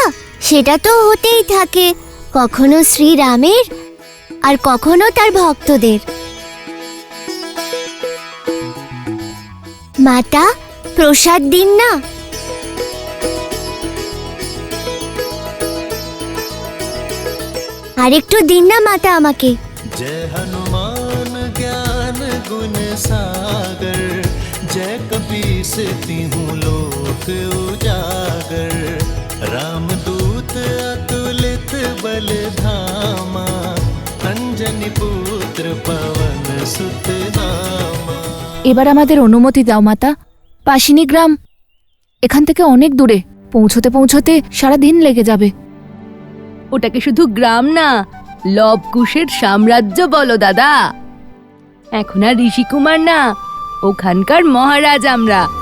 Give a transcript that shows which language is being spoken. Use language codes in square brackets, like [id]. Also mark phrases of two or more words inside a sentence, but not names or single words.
[bn] সেটা তো হতেই থাকে, কখনো শ্রীরামের আর কখনো তার ভক্তদের। মাতা, প্রসাদ দিন না। আরেকটু দিন না মাতা আমাকে। [awa] जय हनुमान ज्ञान गुण सागर, जय कपीस तिहु लोक उजागर, रामदूत अतुलित बल धामा, अंजनी पुत्र पवन सुत नामा। [bn] এবার আমাদের অনুমতি দাও মাতা। পাশিনী গ্রাম এখান থেকে অনেক দূরে, পৌঁছতে পৌঁছতে সারা দিন লেগে যাবে। ওটাকে শুধু গ্রাম না, লবকুশের সাম্রাজ্য বলো দাদা। এখন আর ঋষিকুমার না, ওখানকার মহারাজ আমরা।